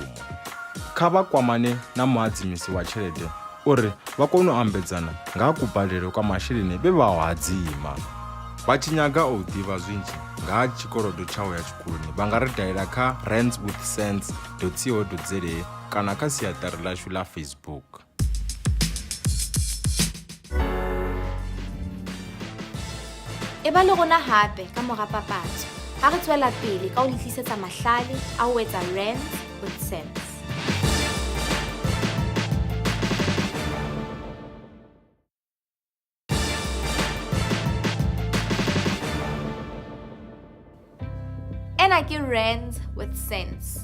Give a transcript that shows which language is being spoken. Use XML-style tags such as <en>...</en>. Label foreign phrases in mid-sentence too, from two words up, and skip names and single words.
<ve>Kha vha kwamane na muhadzimisi wa tshelede uri vha kone u ambedzana nga ha kubadele kwa masheleni vhe vha o hadzima. Vha tshi nyaga u ḓivha zwinzhi nga ha tshikolodo tsha u ya tshikoloni, vha nga ri dalela kha randswithsense.co.za kana kha siaṱari ḽashu ḽa Facebook.</ve> <st>E ba le rona hape ka mora papatso. Ha re tswela pele ka ho tlisetsa mahlale a ho etsa Rands with Sense. Ena ke Rands with Sense.</st>